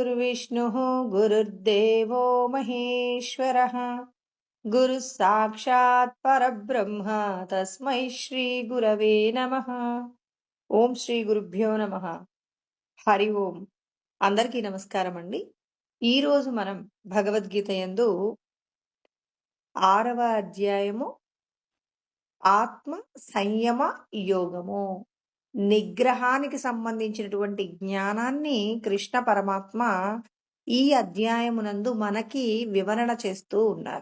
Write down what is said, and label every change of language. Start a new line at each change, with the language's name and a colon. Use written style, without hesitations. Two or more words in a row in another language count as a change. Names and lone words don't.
Sanskrit: गुरुर्विष्णुः गुरुर्देवो महेश्वरः गुरुः साक्षात् परब्रह्म तस्मै श्री गुरवे नमः। ఓం శ్రీ గురుభ్యో నమః. హరి ఓం.
Telugu: అందరికీ నమస్కారం అండి. ఈరోజు మనం భగవద్గీత యందు 6వ అధ్యాయము ఆత్మ సంయమ యోగము, నిగ్రహానికి సంబంధించినటువంటి జ్ఞానాన్ని కృష్ణ పరమాత్మ ఈ అధ్యాయమునందు మనకి వివరణ చేస్తూ ఉన్నారు.